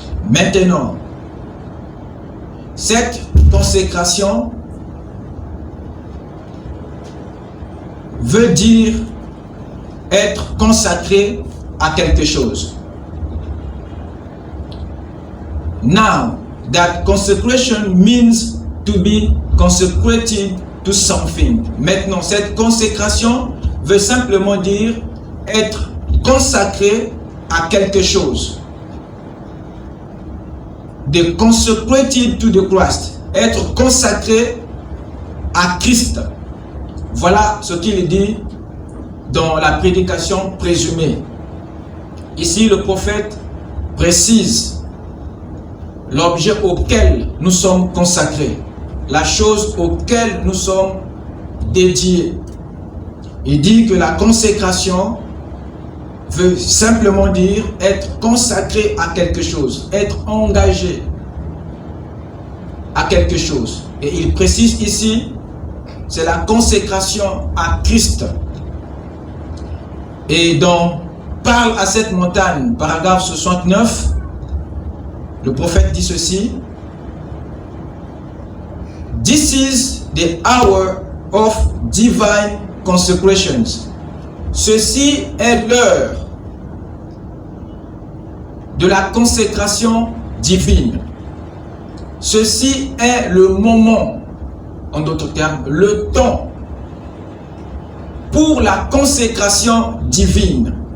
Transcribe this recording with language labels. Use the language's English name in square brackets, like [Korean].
[French] Maintenant, cette consécration veut dire être consacré à quelque chose. [English] Now, that consecration means to be consecrated to something. [French] Maintenant, cette consécration veut simplement dire être consacré à quelque chose. [English] De consecrated to the Christ. [French] Être consacré à Christ. Voilà ce qu'il dit dans la prédication présumée. Ici, le prophète précise l'objet auquel nous sommes consacrés, la chose auquel nous sommes dédiés. Il dit que la consécration veut simplement dire être consacré à quelque chose, être engagé à quelque chose. Et il précise ici, c'est la consécration à Christ. Et dans Parle à cette montagne, paragraphe 69, le prophète dit ceci. [English] This is the hour of divine consecrations. [French] Ceci est l'heure de la consécration divine. Ceci est le moment, en d'autres termes, le temps pour la consécration divine.